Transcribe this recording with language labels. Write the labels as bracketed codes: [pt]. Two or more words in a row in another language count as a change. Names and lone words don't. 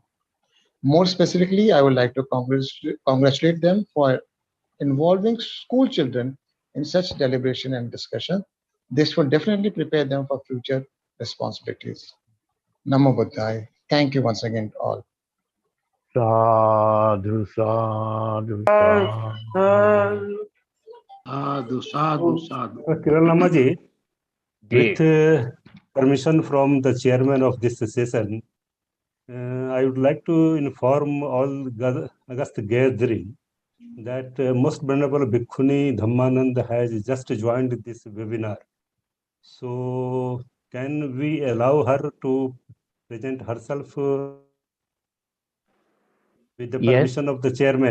[en] More specifically, I would like to congratulate them for involving school children in such deliberation and discussion. This will definitely prepare them for future responsibilities. [pi] Namo Buddhaya. [en] Thank you once again to all. [pi] Sadhu, sadhu, sadhu. Sadhu, sadhu. [en] Kiran Lamaji, with permission from the chairman of this session, I would like to inform all August gathering that Most Venerable Bhikkhuni Dhammanand has just joined this webinar. So can we allow her to present herself with the permission of the chairman?